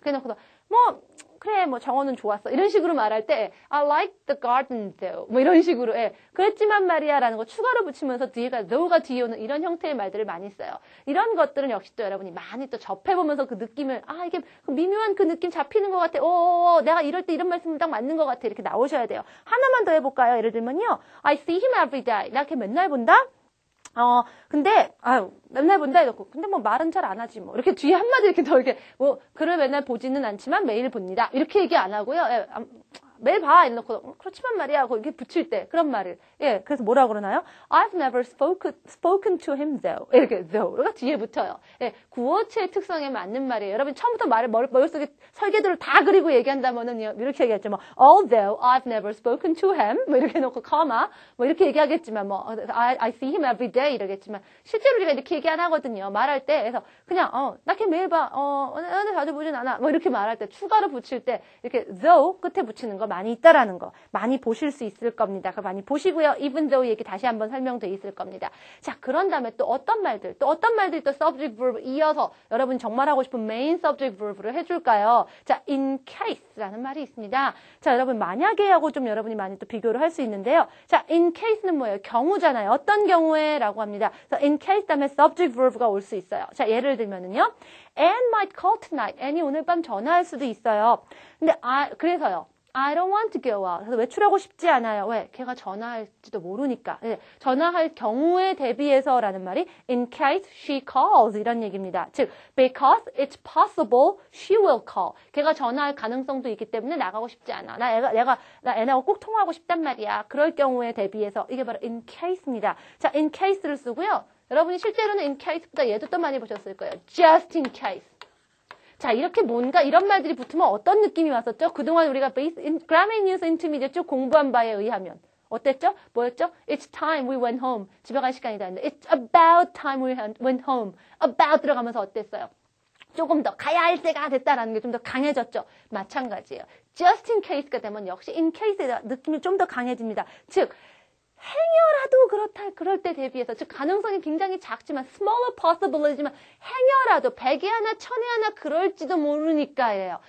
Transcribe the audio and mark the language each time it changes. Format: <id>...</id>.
<ko>그냥 그래 정원은 좋았어. 이런 식으로 말할 때</ko> <en>I like the garden though.</en> <ko>뭐 이런 식으로 그랬지만 말이야라는 거 추가로 붙이면서 though가 뒤에 오는 이런 형태의 말들을 많이 써요. 이런 것들은 역시 또 여러분이 많이 또 접해보면서 그 느낌을 이게 미묘한 그 느낌 잡히는 것 같아. 내가 이럴 때 이런 말씀이 딱 맞는 것 같아. 이렇게 나오셔야 돼요. 하나만 더 해볼까요? 예를 들면요.</ko> <en>I see him every day.</en> <ko>나 걔 맨날 본다? 근데, 맨날 본다 이러고, 근데 말은 잘 안 하지 이렇게 뒤에 한마디 이렇게 더 이렇게, 글을 맨날 보지는 않지만 매일 봅니다. 이렇게 얘기 안 하고요. 매일 봐 이러놓고, 그렇지만 말이야. 하고 이렇게 붙일 때, 그런 말을. 예, 그래서 뭐라 그러나요?</ko> <en>I've never spoken to him though.</en> <ko>이렇게, though가 뒤에 붙어요. 예, 구어체의 특성에 맞는 말이에요. 여러분, 처음부터 말을 머릿속에 설계도를 다 그리고 얘기한다면은요, 이렇게 얘기하죠.</ko> <en>Although I've never spoken to him.</en> <ko>이렇게 해놓고, 이렇게 얘기하겠지만,</ko> <en>I see him every day.</en> <ko>이러겠지만, 실제로 우리가 이렇게 얘기 안 하거든요. 말할 때. 그래서, 그냥, 나 걔 매일 봐. 오늘 자주 보진 않아. 이렇게 말할 때, 추가로 붙일 때, 이렇게, though 끝에 붙이는 거 많이 있다라는 거 많이 보실 수 있을 겁니다. 그거 많이 보시고요. even though 얘기 다시 한번 설명돼 있을 겁니다. 자, 그런 다음에 또 어떤 말들이 또 subject verb 이어서 여러분 정말 하고 싶은 main subject verb를 해줄까요? 자, in case라는 말이 있습니다. 자, 여러분 만약에 하고 좀 여러분이 많이 또 비교를 할 수 있는데요. 자, in case는 뭐예요? 경우잖아요. 어떤 경우에 라고 합니다. 그래서 in case 다음에 subject verb가 올 수 있어요. 자, 예를 들면은요.</ko> <en>Anne might call tonight.</en> <ko>Anne이 오늘 밤 전화할 수도 있어요. 근데 그래서요.</ko> <en>I don't want to go out.</en> <ko>그래서 외출하고 싶지 않아요. 왜? 걔가 전화할지도 모르니까. 네, 전화할 경우에 대비해서라는 말이</ko> <en>in case she calls</en> <ko>이런 얘기입니다.</ko> <en>즉, because it's possible she will call.</en> <ko>걔가 전화할 가능성도 있기 때문에 나가고 싶지 않아. 나 애나하고 꼭 통화하고 싶단 말이야. 그럴 경우에 대비해서 이게 바로 in case입니다. 자, in case를 쓰고요. 여러분이 실제로는 in case보다 얘도 또 많이 보셨을 거예요.</ko> <en>just in case.</en> <ko>자, 이렇게 뭔가 이런 말들이 붙으면 어떤 느낌이 왔었죠? 그동안 우리가 Grammar News Intermediate 쭉 공부한 바에 의하면 어땠죠? 뭐였죠?</ko> <en>It's time we went home.</en> <ko>집에 갈 시간이다 했는데</ko> <en>It's about time we went home.</en> <ko>About 들어가면서 어땠어요? 조금 더 가야 할 때가 됐다라는 게 좀 더 강해졌죠. 마찬가지예요. Just in case가 되면 역시 in case의 느낌이 좀 더 강해집니다. 즉 행여라도 그럴 때 대비해서, 즉 가능성이 굉장히 작지만</ko> <en>smaller possibility</en> <ko>지만 행여라도 100에 하나 1000에 하나 그럴지도 모르니까예요.</ko>